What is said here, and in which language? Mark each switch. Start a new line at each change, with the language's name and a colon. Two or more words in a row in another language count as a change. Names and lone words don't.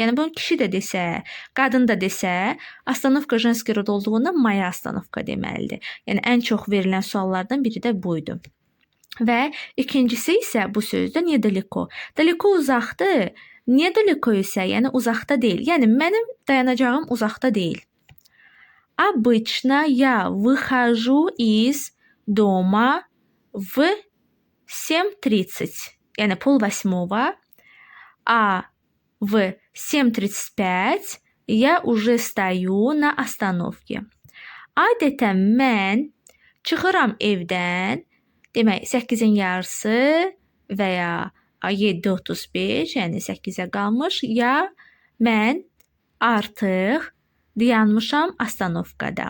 Azerbaijani: Yəni bunu kişi də desə, qadın da desə, Astanovka
Russian: женский род
Azerbaijani: olduğundan
Russian: моя остановка
Azerbaijani: deməlidir. Yəni ən çox verilən suallardan biri də buydu. Və ikincisi isə bu sözdə nedaлеко. Далеко uzaqdır. Nedaлеко isə yəni uzaqda deyil. Yəni mənim dayanacağım uzaqda deyil.
Russian: Обычно я выхожу из дома в 7:30.
Azerbaijani: Yəni
Russian: пол восьмого. А в 7:35 я уже stою на остановке.
Azerbaijani: Adətən mən çıxıram evdən, demək 8-in yarısı və ya 7:35, yəni 8-ə qalmış, ya mən artıq dayanmışam astanovkada.